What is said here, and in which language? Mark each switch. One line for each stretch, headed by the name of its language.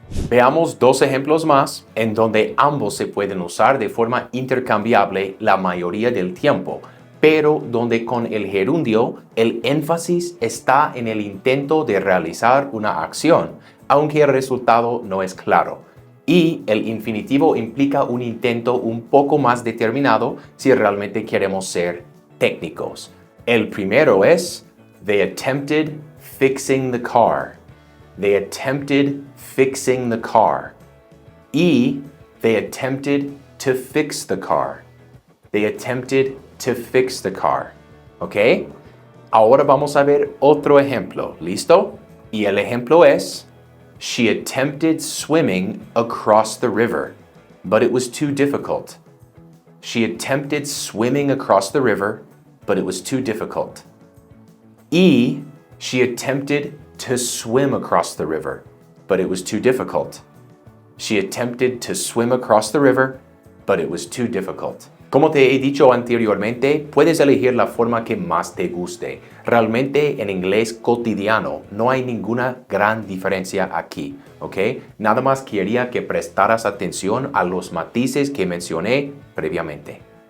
Spanish: Veamos dos ejemplos más en donde ambos se pueden usar de forma intercambiable la mayoría del tiempo, pero donde con el gerundio el énfasis está en el intento de realizar una acción, aunque el resultado no es claro. Y el infinitivo implica un intento un poco más determinado si realmente queremos ser técnicos. El primero es,
English: they attempted fixing the car. They attempted fixing the car.
Spanish: Y
English: they attempted to fix the car. They attempted to fix the car. ¿Ok?
Spanish: Ahora vamos a ver otro ejemplo. ¿Listo? Y el ejemplo es,
English: she attempted swimming across the river, but it was too difficult. She attempted swimming across the river, but it was too difficult.
Spanish: Y
English: she attempted to swim across the river, but it was too difficult. She attempted to swim across the river, but it was too difficult.
Spanish: Como te he dicho anteriormente, puedes elegir la forma que más te guste. Realmente en inglés cotidiano no hay ninguna gran diferencia aquí, ¿ok? Nada más quería que prestaras atención a los matices que mencioné previamente.